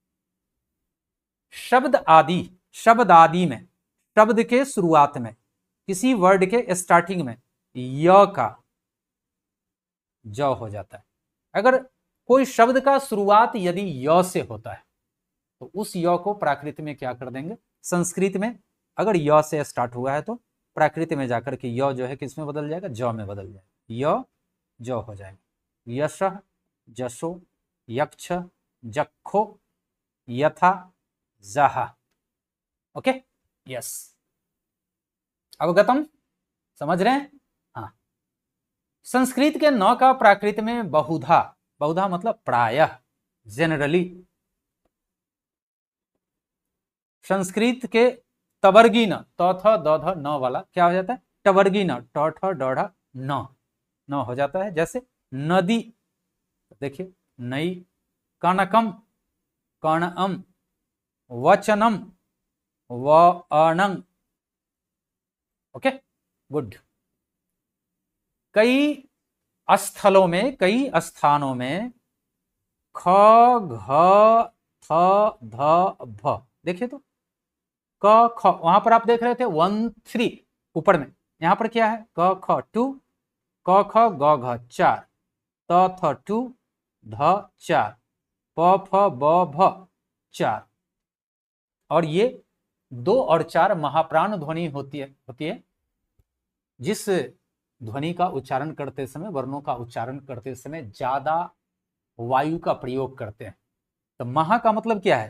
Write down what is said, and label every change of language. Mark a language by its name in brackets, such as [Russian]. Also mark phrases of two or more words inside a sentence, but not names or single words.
[Hindi] शब्द आदि में, शब्द के शुरुआत में, किसी वर्ड के स्टार्टिंग में य का ज हो जाता है। अगर कोई शब्द का शुरुआत यदि य से होता है तो उस य को प्राकृत में क्या कर देंगे? संस्कृत में अगर य से स्टार्ट हुआ है तो प्राकृत में जाकर के य जो है किस में बदल जाएगा? ज में बदल जाएगा, य ज हो जाएगा। [Sanskrit] यश, जशो, यक्ष, जखो, यथा, [Prakrit languages] जहा। [English] okay, yes, [Hindi] अवगतम, समझ रहे हैं? हाँ। संस्कृत के न का प्राकृत में बहुधा, बहुधा मतलब प्रायः, जनरली। संस्कृत के तवर्गी न, त थ द ध न वाला क्या हो जाता है? टवर्गी न, ट ठ ड ढ न हो जाता है। जैसे नदी, देखिए नई, [Sanskrit] कनकम, कर्णम, वचनम, वनंग। [English] okay, good. [Hindi] कई स्थलों में, कई स्थानों में ख, घ, थ, ध, भ, देखिए तो क ख, वहां पर आप देख रहे थे 1 3 ऊपर में, यहां पर क्या है? क ख 2, क ख ग घ 4, त थ 2, ध 4, प फ ब भ 4। और ये 2 और 4 महाप्राण ध्वनि होती है जिस ध्वनि का उच्चारण करते समय, वर्णों का उच्चारण करते समय ज्यादा वायु का प्रयोग करते हैं। तो महा का मतलब क्या है?